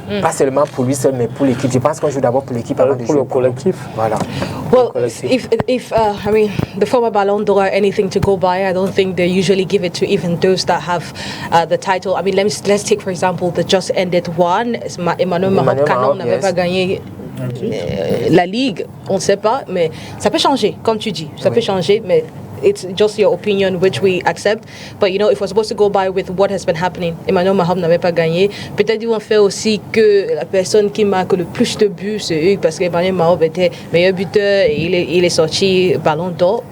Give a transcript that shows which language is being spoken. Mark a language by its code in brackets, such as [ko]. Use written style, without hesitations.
[fr] Pas seulement pour lui seul, mais pour l'équipe. Je pense qu'on joue d'abord pour l'équipe avant de jouer pour le collectif. Voilà. [en] Well, if I mean, the former Ballon d'Or are anything to go by, I don't think they usually give it to even those that have the title. I mean, let's take for example the just ended one. [fr] Emmanuel Mahop n'avait pas gagné la Ligue, on ne sait pas, mais ça peut changer, comme tu dis, ça peut changer, mais [en] it's just your opinion which we accept. But you know, if we're supposed to go by with what has been happening, Emmanuel Mahop [fr] n'avait pas gagné. Peut-être ils vont faire aussi que la personne qui marque le plus de buts, c'est eux, parce qu'Emmanuel Mahop était meilleur buteur et il est sorti Ballon d'Or.